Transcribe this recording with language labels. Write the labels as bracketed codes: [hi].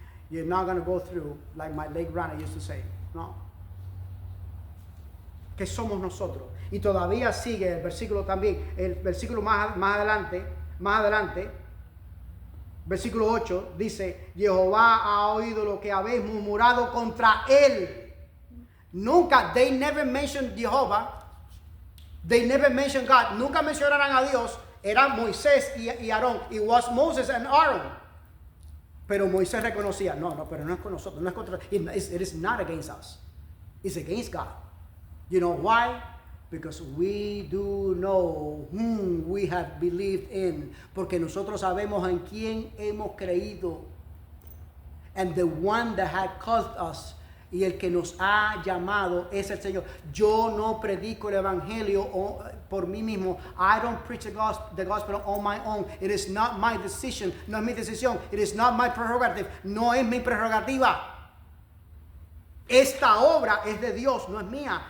[en] You're not gonna go through like my late grandma used to say. [es] No. ¿Qué somos nosotros? Y todavía sigue el versículo también. El versículo más adelante, versículo 8, dice, Jehová ha oído lo que habéis murmurado contra él. Nunca, [en] they never mentioned Jehová, they never mentioned God, [es] nunca mencionaron a Dios, eran Moisés y Aarón, [en] it was Moses and Aaron. [es] Pero Moisés reconocía, no, pero no es con nosotros, no es contra, [en] it is not against us, it's against God. You know why? Because we do know whom we have believed in. [es] Porque nosotros sabemos en quién hemos creído. [en] And the one that had called us. [es] Y el que nos ha llamado es el Señor. Yo no predico el evangelio por mí mismo. [en] I don't preach the gospel on my own. It is not my decision. [es] No es mi decisión. [en] It is not my prerogative. [es] No es mi prerrogativa. Esta obra es de Dios, no es mía.